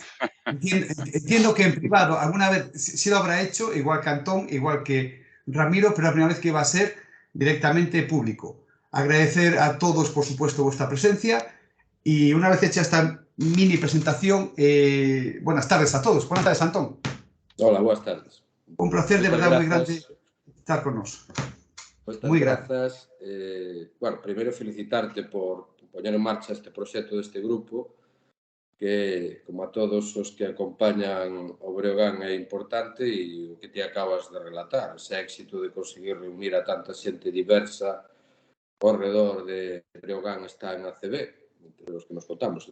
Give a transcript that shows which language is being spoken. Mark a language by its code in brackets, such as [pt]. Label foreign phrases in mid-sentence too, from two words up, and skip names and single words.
[es] Entiendo que en privado alguna vez sí lo habrá hecho, igual que Antón, igual que Ramiro, pero la primera vez que va a ser directamente público. Agradecer a todos, por supuesto, vuestra presencia, y una vez hecha esta mini presentación, buenas tardes a todos. Buenas tardes, Antón. [gl] Hola, boas tardes. Un placer de verdad moi grande estar con nos. Moi grazas. Bueno, primeiro felicitarte por poñer en marcha este proxecto deste grupo, que, como a todos os que acompañan o Breogán, é importante, e o que te acabas de relatar, ese éxito de conseguir reunir a tanta xente diversa ao redor de Breogán está en ACB, entre os que nos contamos.